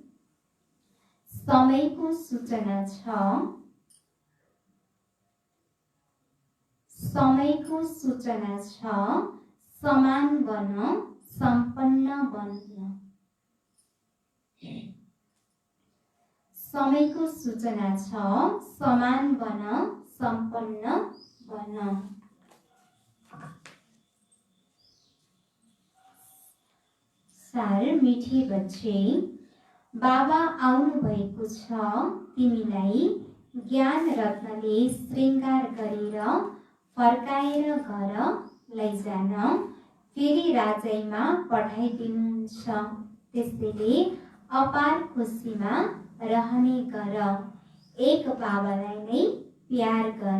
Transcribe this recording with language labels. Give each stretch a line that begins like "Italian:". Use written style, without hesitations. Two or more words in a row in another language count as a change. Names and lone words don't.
Nepali: समयको सूचना छ, समयको सूचना छ, समान बन, सम्पन्न बन्न। समयको सूचना छ, समान बन, सम्पन्न बन। सार।
Hindi: मिठे बच्चे,
Nepali: बाबा आउनु भएको छ तिमीलाई ज्ञान रत्नले श्रृङ्गार गरेर फर्काएर घर लैजान फेरि राजाईमा पठाइदिनुहुन्छ। त्यसैले अपार खुसीमा रहने गर, एक बाबालाई नै प्यार गर।